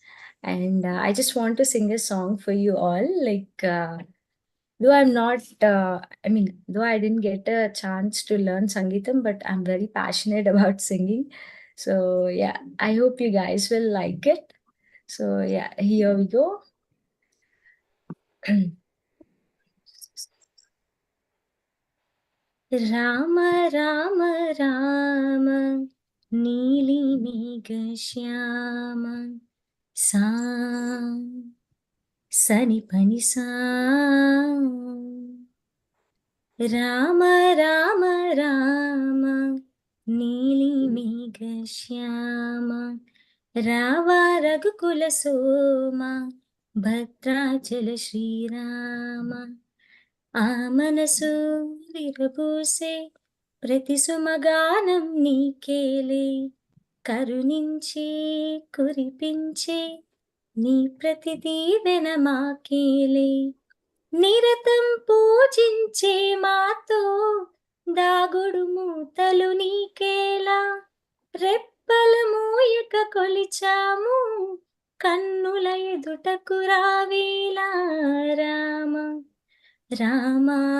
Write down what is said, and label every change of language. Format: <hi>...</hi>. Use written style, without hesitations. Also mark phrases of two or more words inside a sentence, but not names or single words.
<en>And I just want to sing a song for you all. Though I'm not, though I didn't get a chance to learn Sangeetam, but I'm very passionate about singing. So yeah, I hope you guys will like it. So yeah, here we go.</en> <te>రామ రామ రామ నీలి మేఘ శ్యామ సం సని పని సం రామ రామ రామ నీలి మేఘ శ్యామ రావ రఘుకుల సోమ భద్రాచల శ్రీ రామ మనసు విరబూసే ప్రతి సుమగానం నీకేలే కరుణించి కురిపించే నీ ప్రతి దీవెన మాకేలే నిరతం పూజించే మాతో దాగుడు మూతలు నీకేలా రెప్పల మూయక కొలిచాము కన్నుల ఎదుటకు రావేలా రామ రామ</te>